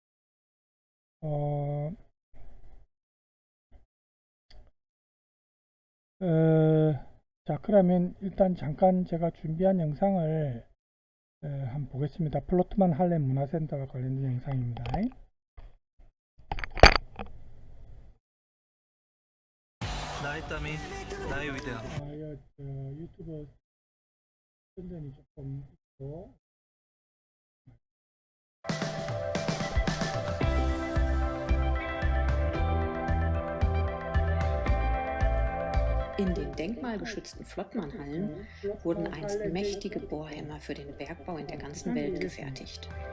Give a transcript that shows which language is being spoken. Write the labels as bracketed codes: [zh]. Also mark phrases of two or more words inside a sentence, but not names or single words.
[ko] 자, 그러면 일단 잠깐 제가 준비한 영상을 한번 보겠습니다. 플로트만 할렘 문화센터와 관련된 영상입니다. 나이따미 나이위대요. 유튜브 선전이 조금 있고 [de] In den denkmalgeschützten Flottmannhallen wurden einst mächtige Bohrhämmer für den Bergbau in der ganzen Welt gefertigt.